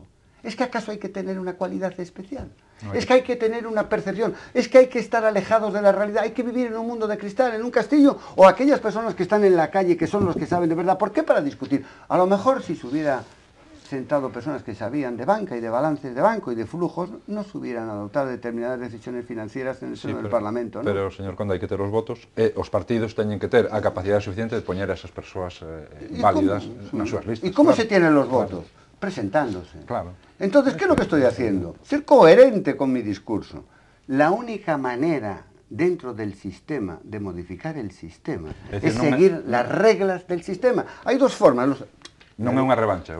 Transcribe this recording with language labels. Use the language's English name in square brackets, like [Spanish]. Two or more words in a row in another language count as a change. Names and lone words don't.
[Spanish] ¿Es que acaso hay que tener una cualidad especial? Es que hay que tener una percepción, es que hay que estar alejados de la realidad, hay que vivir en un mundo de cristal, en un castillo, o aquellas personas que están en la calle, que son los que saben de verdad. ¿Por qué para discutir? A lo mejor si se hubiera sentado personas que sabían de banca y de balances de banco y de flujos, no se hubieran adoptado determinadas decisiones financieras en el seno del Parlamento, ¿no? [Galician] Pero, señor Conde, hai que ter os votos e os partidos teñen que ter a capacidade suficiente de poñer a esas persoas válidas nas súas listas. [Spanish] ¿Y cómo se tienen los votos? Presentándose. Claro. Entonces, ¿qué es lo que estoy haciendo? Ser coherente con mi discurso. La única manera dentro del sistema de modificar el sistema es seguir las reglas del sistema. Hay dos formas. [Galician] Non é unha revancha.